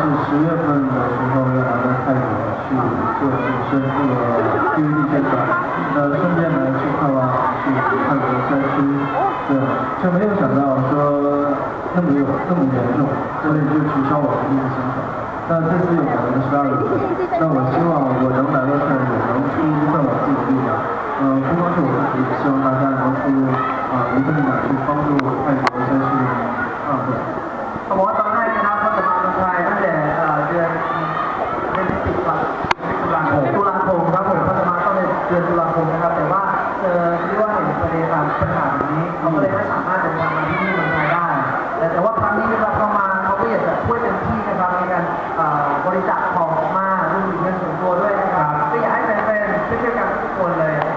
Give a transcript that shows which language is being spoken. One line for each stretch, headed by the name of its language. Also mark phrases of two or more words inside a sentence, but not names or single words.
Chinese: 10月份的时候要来到泰国去做健身这个 PVT 宣传，顺便呢去看望去泰国山区，对，就没有想到说那么严重，所以就取消我的第一个宣传。那这次有可能12月份，那我希望我能来到这里，能出一份我自己的力量，不光是我自己，希望大家能出一份力量去帮助泰国山区的对。
Thai: เขาบอกว่าตอนแรกนะครับเขาจะมาเมืองไทยตั้งแต่เดือนตุลาคมครับผมเขาจะมาตั้งแต่เดือนตุลาคมนะครับแต่ว่าเรียกว่าเห็นประเด็นปัญหาแบบนี้เขาก็เลยไม่สามารถเดินทางมาที่นี่เมืองไทยได้แต่ว่าครั้งนี้นะครับเขามาเขาก็อยากจะช่วยเต็มที่นะครับในการบริจาคของมาร่วมถึงเงินส่วนตัวด้วยนะครับก็อยากให้แฟนๆช่วยกันทุกคนเลย